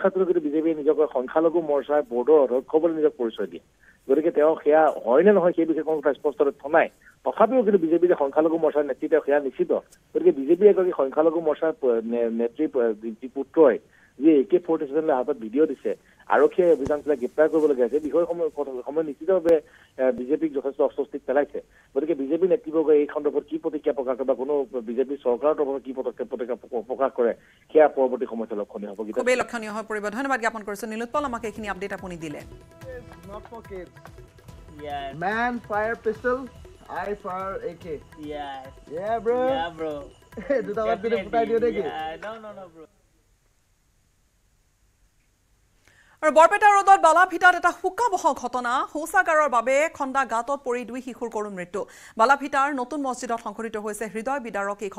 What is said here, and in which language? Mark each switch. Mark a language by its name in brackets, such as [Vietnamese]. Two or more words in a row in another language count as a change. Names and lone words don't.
[Assamese] খাতুনক কিন্তু বিজেপিয়ে নিজক সংখ্যালঘু মৰ্চাৰ বৰ্ডৰ অধ্যক্ষ বুলি নিজক পৰিচয় দিয়ে গতিকে তেওঁ সেয়া হয় নে নহয় সেই বিষয়ে কোনো স্পষ্ট তথ্য নাই তথাপিও কিন্তু বিজেপি যে সংখ্যালঘু মৰ্চাৰ নেতৃত্ব সেয়া নিশ্চিত গতিকে বিজেপি এগৰাকী সংখ্যালঘু মৰ্চাৰ নেত্ৰীৰ যি পুত্ৰই যি AK-47 হাতত ভিডিঅ' দিছে আৰক্ষীয়ে অভিযান চলাই গ্ৰেপ্তাৰ কৰিবলগীয়া হৈছে বিষয়সমূহ নিশ্চিতভাৱে বিজেপিক যথেষ্ট অস্বস্তিত পেলাইছে গতিকে বিজেপি নেতৃবৰ্গই এই সন্দৰ্ভত কি প্ৰতিক্ৰিয়া প্ৰকাশ কৰে বা কোনো বিজেপি চৰকাৰৰ তৰফৰ কি প্ৰতিক্ৰিয়া প্ৰকাশ কৰে সেয়া পৰৱৰ্তী সময়ত লক্ষণীয় হ'ব খুবেই লক্ষণীয় হৈ পৰিব ধন্যবাদ জ্ঞাপন কৰিছো নীলোৎপল আমাক এইখিনি আপডেট আপুনি দিলে [English] Man fire pistol, I fire AK. Yeah, bro. [Assamese] দুটা বাদ দিলে ফুটাই দিও নেকি? [English] No, bro. [Assamese] আৰু বৰপেটা ৰোডত বালাভিটাত এটা শোকাবহ ঘটনা শৌচাগাৰৰ বাবে খন্দা গাঁতত পৰি দুই শিশুৰ কৰুণ মৃত্যু বালাভিটাৰ নতুন মছজিদত সংঘটিত হৈছে হৃদয় বিদাৰক এই